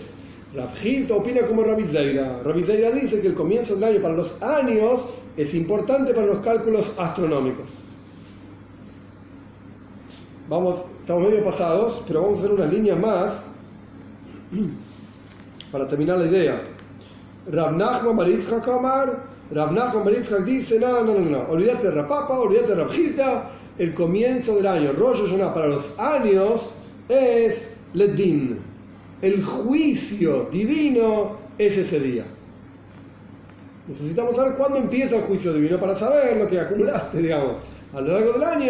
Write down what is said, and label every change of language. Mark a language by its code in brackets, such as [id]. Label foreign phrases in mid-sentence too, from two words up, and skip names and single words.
[es] Rav Hizda opina como Rabbi Zeira. Rabbi Zeira dice que el comienzo del año para los años es importante para los cálculos astronómicos. Estamos medio pasados, pero vamos a hacer unas líneas más para terminar la idea. Rav Nachman bar Yitzchak Amar, Rav Nachman bar Yitzchak dice, no, olvídate de Rav Papa, olvídate de Rav Hizda, el comienzo del año, Rosh Hashanah para los años, es Ledin. El juicio divino es ese día. Necesitamos saber cuándo empieza el juicio divino para saber lo que acumulaste, a lo largo del año.